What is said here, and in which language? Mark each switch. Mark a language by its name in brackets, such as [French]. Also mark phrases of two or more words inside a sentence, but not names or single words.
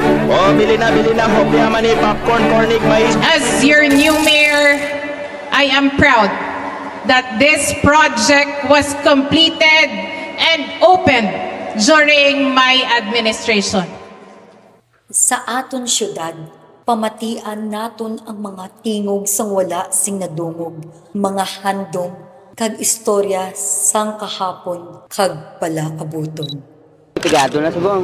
[Hiligaynon] Oh, bili na, hopya mani, popcorn, cornic, mais. [English] As your new mayor, I am proud that this project was completed and opened during my administration. [Hiligaynon] Sa aton syudad, pamatian naton ang mga tingog sang wala sing nadungog, mga handom kag istorya sang kahapon kag palaabuton. Pigado na subong.